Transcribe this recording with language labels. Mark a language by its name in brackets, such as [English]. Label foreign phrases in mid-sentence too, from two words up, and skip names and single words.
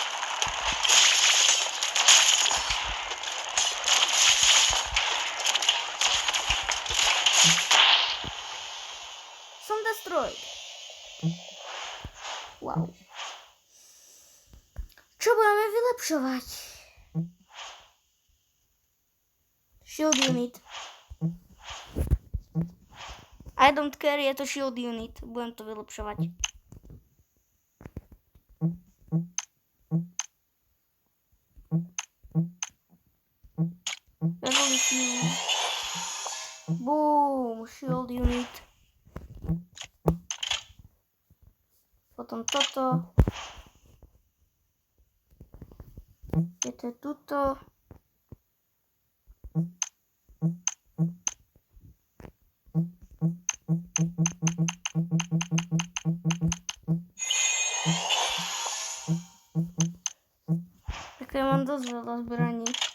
[Slovak] Som destroyed. Wow. Čo budeme vylepšovať? [English] Shield unit. I don't care, [Slovak] je to [English] shield unit. [Slovak] Budem to vylepšovať. Revolution. [English] Boom, shield unit. [Slovak] Potom toto. Je to tuto. Tak ja mám dosť veľa zbraní.